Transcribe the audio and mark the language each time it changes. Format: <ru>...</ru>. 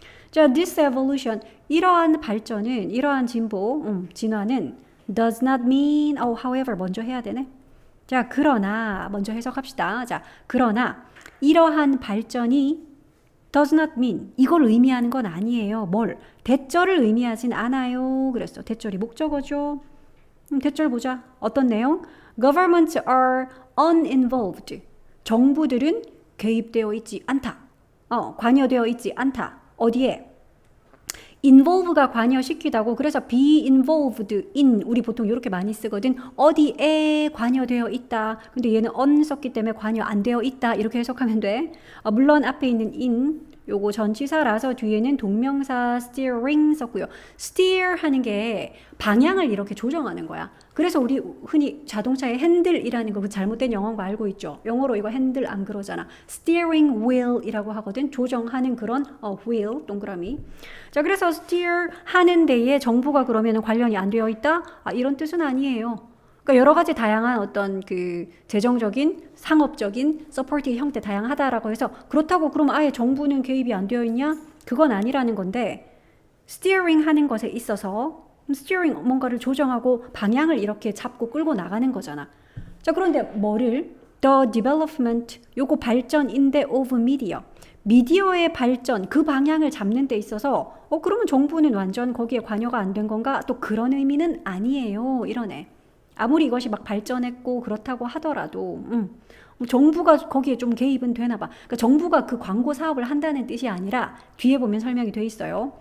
<ko>자,</ko> <en>this evolution,</en> <ko>이러한 발전은, 이러한 진보, 진화는</ko> <en>does not mean, however</en> <ko>먼저 해야 되네. 자, 그러나 먼저 해석합시다. 자, 그러나 이러한 발전이</ko> <en>does not mean,</en> <ko>이걸 의미하는 건 아니에요. 뭘? 대절을 의미하진 않아요. 그랬어. 대절이 목적어죠. 대절 보자. 어떤 내용?</ko> <en>Governments are uninvolved.</en> <ko>정부들은 개입되어 있지 않다. 관여되어 있지 않다. 어디에? involve가 관여시키다고. 그래서 be involved in 우리 보통 이렇게 많이 쓰거든. 어디에 관여되어 있다. 근데 얘는 on 썼기 때문에 관여 안 되어 있다 이렇게 해석하면 돼. 물론 앞에 있는 in 요거 전치사라서 뒤에는 동명사 steering 썼고요. steer 하는 게 방향을 이렇게 조정하는 거야. 그래서 우리 흔히 자동차의 핸들이라는 거 그 잘못된 영어인 거 알고 있죠? 영어로 이거 핸들 안 그러잖아. steering wheel이라고 하거든. 조정하는 그런 wheel 동그라미. 자, 그래서 steer 하는 데에 정부가 그러면 관련이 안 되어 있다? 이런 뜻은 아니에요. 그러니까 여러 가지 다양한 어떤 그 재정적인, 상업적인 서포트 형태 다양하다라고 해서 그렇다고 그러면 아예 정부는 개입이 안 되어 있냐? 그건 아니라는 건데 스티어링 하는 것에 있어서 스티어링 뭔가를 조정하고 방향을 이렇게 잡고 끌고 나가는 거잖아. 자, 그런데 뭐를?</ko> <en>The development,</en> <ko>요거 발전인데</ko> <en>of media.</en> <ko>미디어의 발전, 그 방향을 잡는 데 있어서 그러면 정부는 완전 거기에 관여가 안 된 건가? 또 그런 의미는 아니에요. 이러네. 아무리 이것이 막 발전했고 그렇다고 하더라도 정부가 거기에 좀 개입은 되나 봐. 그러니까 정부가 그 광고 사업을 한다는 뜻이 아니라 뒤에 보면 설명이 돼 있어요.</ko>